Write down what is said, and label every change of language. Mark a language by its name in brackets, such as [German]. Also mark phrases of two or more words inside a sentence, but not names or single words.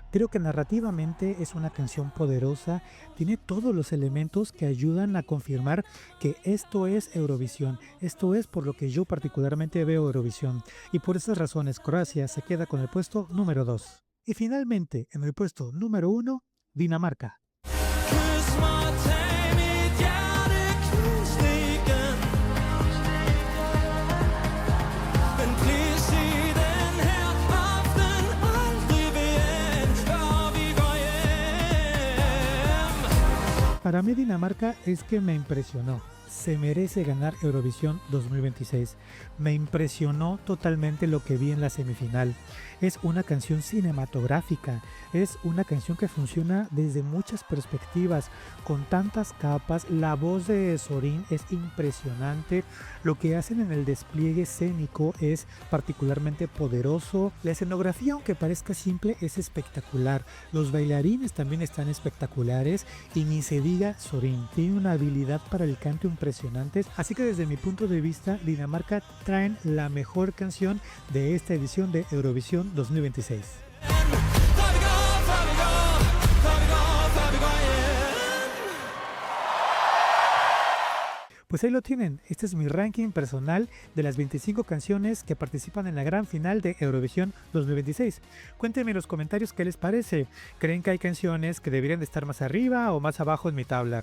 [Spanish] Creo que narrativamente es una canción poderosa. Tiene todos los elementos que ayudan a confirmar que esto es Eurovisión. Esto es por lo que yo particularmente veo Eurovisión. Y por esas razones Croacia se queda con el puesto número 2. Y finalmente, en el puesto número 1, Dinamarca. [Danish] Kyss mig, tag mitt hjerte, knus det igen. Men please sig den her aften aldrig igen, før vi går hjem. [Spanish] Para mí Dinamarca es que me impresionó. Se merece ganar Eurovisión 2026. Me impresionó totalmente lo que vi en la semifinal. Es una canción cinematográfica, es una canción que funciona desde muchas perspectivas, con tantas capas. La voz de Sorin es impresionante, lo que hacen en el despliegue escénico es particularmente poderoso. La escenografía, aunque parezca simple, es espectacular. Los bailarines también están espectaculares y ni se diga Sorin, tiene una habilidad para el canto impresionante. Así que desde mi punto de vista, Dinamarca traen la mejor canción de esta edición de Eurovisión 2026. [Danish] Før vi går, før vi går, før vi går, før vi går hjem. [Spanish] Pues ahí lo tienen, este es mi ranking personal de las 25 canciones que participan en la gran final de Eurovisión 2026. Cuéntenme en los comentarios qué les parece. ¿Creen que hay canciones que deberían de estar más arriba o más abajo en mi tabla?